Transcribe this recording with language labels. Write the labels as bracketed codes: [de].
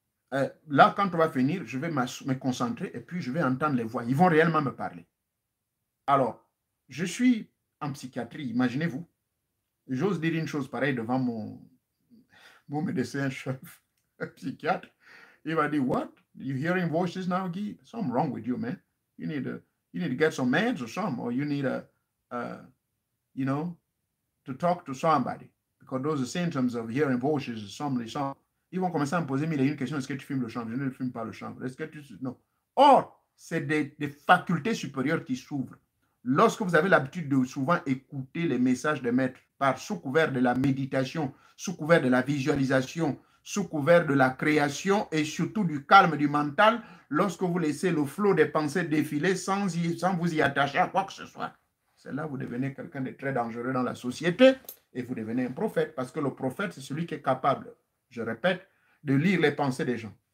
[fr] Là, quand on va finir, je vais me concentrer et puis je vais entendre les voix. Ils vont réellement me parler. Alors, je suis en psychiatrie, imaginez-vous. J'ose dire une chose pareille devant mon médecin-chef, psychiatre. Il va dire, [en] what? You hearing voices now, Guy? Something wrong with you, man. You need to get some meds or something. Or you need to talk to somebody. Because those symptoms of hearing voices, something. [fr] Ils vont commencer à me poser mille et une questions. Est-ce que tu fumes le chanvre? Je ne fume pas le chanvre. Est-ce que tu... Non. Or, c'est des facultés supérieures qui s'ouvrent. Lorsque vous avez l'habitude de souvent écouter les messages des maîtres, par sous couvert de la méditation, sous couvert de la visualisation, sous couvert de la création et surtout du calme du mental, lorsque vous laissez le flot des pensées défiler sans vous y attacher à quoi que ce soit, c'est là que vous devenez quelqu'un de très dangereux dans la société et vous devenez un prophète parce que le prophète, c'est celui qui est capable, je répète, de lire les pensées des gens.